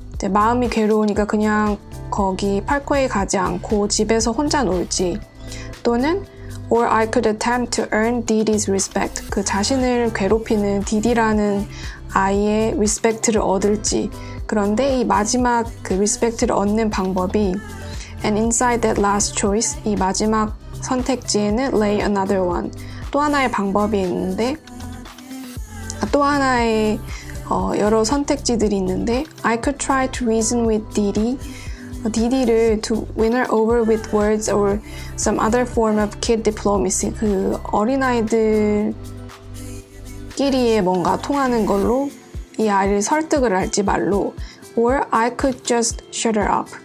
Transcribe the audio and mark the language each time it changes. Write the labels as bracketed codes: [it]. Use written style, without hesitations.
[ko] 마음이 괴로우니까 그냥 거기 parkway 가지 않고 집에서 혼자 놀지. 또는 [en] or I could attempt to earn Dee Dee's respect. [ko] 그 자신을 괴롭히는 디디라는 아이의 respect를 얻을지. 그런데 이 마지막 그 respect를 얻는 방법이 [en] And inside that last choice, [ko] 이 마지막 선택지에는 [en] lay another one. [ko] 또 하나의 방법이 있는데, 또 하나의 여러 선택지들이 있는데, [en] I could try to reason with Dee Dee. Dee Dee를 to win her over with words or some other form of kid diplomacy. [ko] 그 어린아이들끼리의 뭔가 통하는 걸로 이 아이를 설득을 할지 말로. [en] Or I could just shut her up.